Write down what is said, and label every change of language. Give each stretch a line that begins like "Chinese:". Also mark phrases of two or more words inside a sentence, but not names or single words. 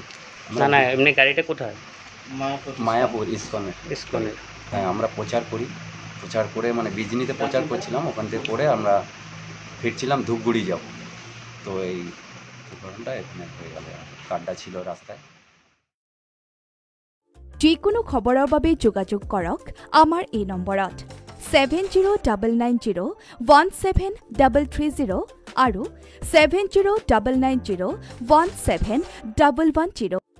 Bangla: না এমনি গাড়িটা কোথায়? মায়াপুর ইস্কনে। হ্যাঁ, আমরা প্রচার করে মানে বিজনিতে প্রচার করছিলাম, ওখান থেকে করে আমরা ফিরছিলাম ধূপগুড়ি যাব। তো এই ঘটনাটা এখানে হয়ে গেল, গাড্ডা ছিল রাস্তায়।
Assamese: যিকোনো খবৰৰ বাবে যোগাযোগ কৰক আমাৰ এই নম্বৰত 7099017330 আৰু 7099017110।